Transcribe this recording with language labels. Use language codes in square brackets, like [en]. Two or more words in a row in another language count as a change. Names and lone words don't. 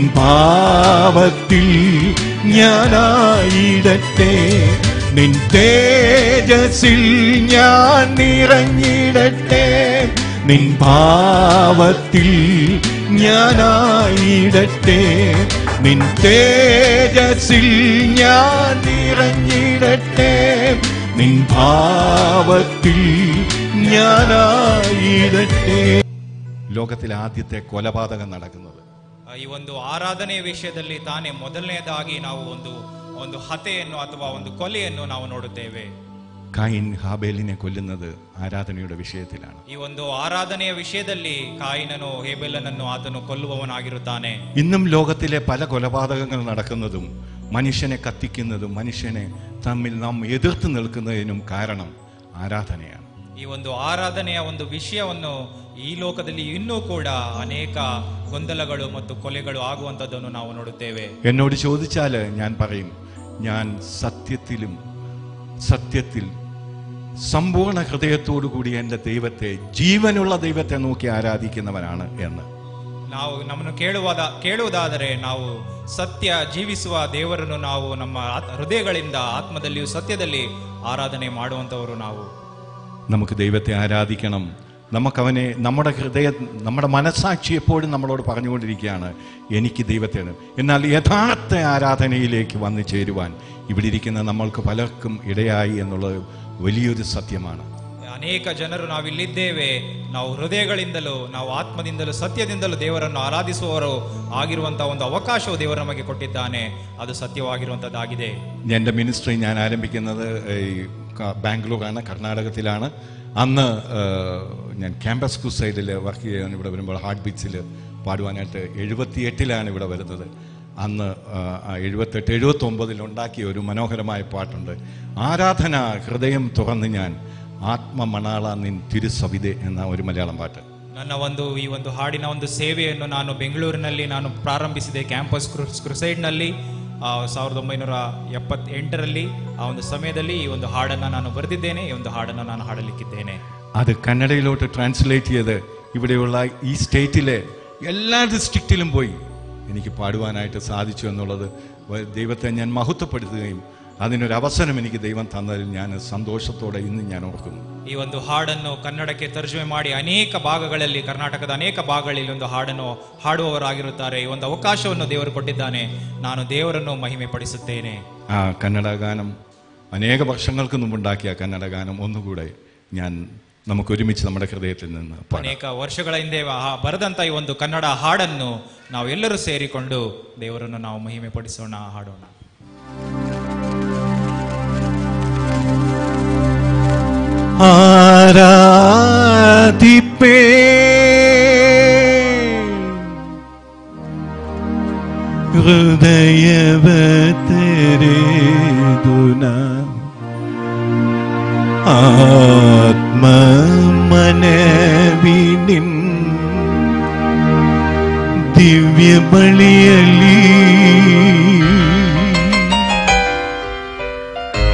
[ml] ഭാവത്തിൽ ഞാനായിടട്ടെ, നിൻ തേജസ്സിൽ ഞാൻ നിറഞ്ഞിടട്ടെ, നിൻ ഭാവത്തിൽ ഞാനായിടട്ടെ, നിൻ തേജസ്സിൽ ഞാൻ നിറഞ്ഞിടട്ടെ, നിൻ ഭാവത്തിൽ ഞാനായിടട്ടെ. ലോകത്തിലെ ആദ്യത്തെ കൊലപാതകം നടക്കുന്നത് [kn] ಈ ಒಂದು ಆರಾಧನೆಯ ವಿಷಯದಲ್ಲಿ ತಾನೇ ಮೊದಲನೇದಾಗಿ ನಾವು ಒಂದು ಹತ್ಯೆಯನ್ನು ಅಥವಾ ಒಂದು ಕೊಲೆಯನ್ನು ನಾವು ನೋಡುತ್ತೇವೆ. [ml] കൈൻ ഹാബേലിനെ കൊല്ലുന്നത് ആരാധനയുടെ വിഷയത്തിലാണ്. [kn] ಈ ಒಂದು ಆರಾಧನೆಯ ವಿಷಯದಲ್ಲಿ ಕಾಯಿನನು ಹೇಬೆಲನನ್ನು ಆತನು ಕೊಲ್ಲುವವನಾಗಿರುತ್ತಾನೆ. [ml] ഇന്നും ലോകത്തിലെ പല കൊലപാതകങ്ങൾ നടക്കുന്നതും മനുഷ്യനെ കത്തിക്കുന്നതും മനുഷ്യനെ തമ്മിൽ നാം എതിർത്ത് നിൽക്കുന്നതിനും കാരണം ആരാധനയാണ്. [kn] ಈ ಒಂದು ಆರಾಧನೆಯ ಒಂದು ವಿಷಯವನ್ನು ಈ ಲೋಕದಲ್ಲಿ ಇನ್ನೂ ಕೂಡ ಅನೇಕ ಗೊಂದಲಗಳು ಮತ್ತು ಕೊಲೆಗಳು ಆಗುವಂತದ್ದನ್ನು ನಾವು ನೋಡುತ್ತೇವೆ. [ml] എന്നോട് ചോദിച്ചാൽ ഞാൻ പറയും, ഞാൻ സത്യത്തിൽ സമ്പൂർണ്ണ ഹൃദയത്തോടു കൂടി എൻ്റെ ദൈവത്തെ, ജീവനുള്ള ദൈവത്തെ നോക്കി ആരാധിക്കുന്നവനാണ് എന്ന്. [kn] ನಾವು ನಮ್ಮನ್ನು ಕೇಳುವುದಾದರೆ ನಾವು ಸತ್ಯ ಜೀವಿಸುವ ದೇವರನ್ನು ನಾವು ನಮ್ಮ ಹೃದಯಗಳಿಂದ ಆತ್ಮದಲ್ಲಿಯೂ ಸತ್ಯದಲ್ಲಿ ಆರಾಧನೆ ಮಾಡುವಂತವರು ನಾವು. [ml] നമുക്ക് ദൈവത്തെ ആരാധിക്കണം. നമുക്കവനെ നമ്മുടെ മനസ്സാക്ഷി എപ്പോഴും നമ്മളോട് പറഞ്ഞുകൊണ്ടിരിക്കുകയാണ്, എനിക്ക് ദൈവത്തെ. എന്നാൽ യഥാർത്ഥ ആരാധനയിലേക്ക് വന്നു ചേരുവാൻ ഇവിടെ ഇരിക്കുന്ന നമ്മൾക്ക് പലർക്കും ഇടയായി എന്നുള്ളത് വലിയൊരു സത്യമാണ്. [kn] ಅನೇಕ ಜನರು ನಾವಿಲ್ಲಿದ್ದೇವೆ, ನಾವು ಹೃದಯಗಳಿಂದಲೂ ನಾವು ಆತ್ಮದಿಂದಲೂ ಸತ್ಯದಿಂದಲೂ ದೇವರನ್ನು ಆರಾಧಿಸುವವರು ಆಗಿರುವಂತಹ ಒಂದು ಅವಕಾಶವು ದೇವರು ನಮಗೆ ಕೊಟ್ಟಿದ್ದಾನೆ. ಅದು ಸತ್ಯವಾಗಿರುವಂತದ್ದಾಗಿದೆ. [ml] എൻ്റെ മിനിസ്ട്രി ഞാൻ ആരംഭിക്കുന്നത് ബാംഗ്ലൂരാണ്, കർണാടകത്തിലാണ്. അന്ന് ഞാൻ ക്യാമ്പസ് ക്രൂസൈഡിൽ വർക്ക് ചെയ്യാൻ ഇവിടെ വരുമ്പോൾ ഹാർട്ട് ബീറ്റ്സിൽ പാടുവാനായിട്ട് 78 ഇവിടെ വരുന്നത്. അന്ന് 78-79 ഉണ്ടാക്കിയ ഒരു മനോഹരമായ പാട്ടുണ്ട്, ആരാധന ഹൃദയം തുറന്ന് ഞാൻ ആത്മമണാള നിൻ തിരുസവിതെ എന്ന ഒരു മലയാളം പാട്ട്. [kn] ನನ್ನ ಈ ಒಂದು ಹಾಡಿನ ಒಂದು ಸೇವೆಯನ್ನು ನಾನು ಬೆಂಗಳೂರಿನಲ್ಲಿ ನಾನು ಪ್ರಾರಂಭಿಸಿದೆ, ಕ್ಯಾಂಪಸ್ ಕ್ರುಸೈಡ್ನಲ್ಲಿ 1978 ಆ ಒಂದು ಸಮಯದಲ್ಲಿ ಈ ಒಂದು ಹಾಡನ್ನು ನಾನು ಬರೆದಿದ್ದೇನೆ. ಈ ಒಂದು ಹಾಡನ್ನು ನಾನು ಹಾಡಲಿಕ್ಕಿದ್ದೇನೆ. [ml] അത് കന്നഡയിലോട്ട് ട്രാൻസ്ലേറ്റ് ചെയ്ത് ഇവിടെയുള്ള ഈ സ്റ്റേറ്റിലെ എല്ലാ ഡിസ്ട്രിക്റ്റിലും പോയി എനിക്ക് പാടുവാനായിട്ട് സാധിച്ചു എന്നുള്ളത് ദൈവത്തെ ഞാൻ മഹത്വപ്പെടുത്തുകയും അതിനൊരു അവസരം എനിക്ക് ദൈവം തന്നതിൽ ഞാൻ സന്തോഷത്തോടെ ഇന്ന് ഞാൻ ഓർക്കുന്നു. [kn] ಈ ಒಂದು ಹಾಡನ್ನು ಕನ್ನಡಕ್ಕೆ ತರ್ಜುಮೆ ಮಾಡಿ ಅನೇಕ ಭಾಗಗಳಲ್ಲಿ, ಕರ್ನಾಟಕದ ಅನೇಕ ಭಾಗಗಳಲ್ಲಿ ಒಂದು ಹಾಡನ್ನು ಹಾಡುವವರಾಗಿರುತ್ತಾರೆ. ಈ ಒಂದು ಅವಕಾಶವನ್ನು ದೇವರು ಕೊಟ್ಟಿದ್ದಾನೆ. ನಾನು ದೇವರನ್ನು ಮಹಿಮೆ ಪಡಿಸುತ್ತೇನೆ. [ml] ആ കന്നഡ ഗാനം അനേക വർഷങ്ങൾക്ക് മുമ്പുണ്ടാക്കിയ കന്നഡ ഗാനം ഒന്നുകൂടെ നമുക്ക് ഒരുമിച്ച് നമ്മുടെ ഹൃദയത്തിൽ നിന്ന് [kn] ಅನೇಕ ವರ್ಷಗಳ ಹಿಂದೆ ಬರೆದಂತ ಈ ಒಂದು ಕನ್ನಡ ಹಾಡನ್ನು ನಾವು ಎಲ್ಲರೂ ಸೇರಿಕೊಂಡು ದೇವರನ್ನು ನಾವು ಮಹಿಮೆ ಪಡಿಸೋಣ, ಹಾಡೋಣ. ആരാധിപ്പേ ഹൃദയവതരേതുന ആത്മമനവിനിൻ ദിവ്യബലിയലി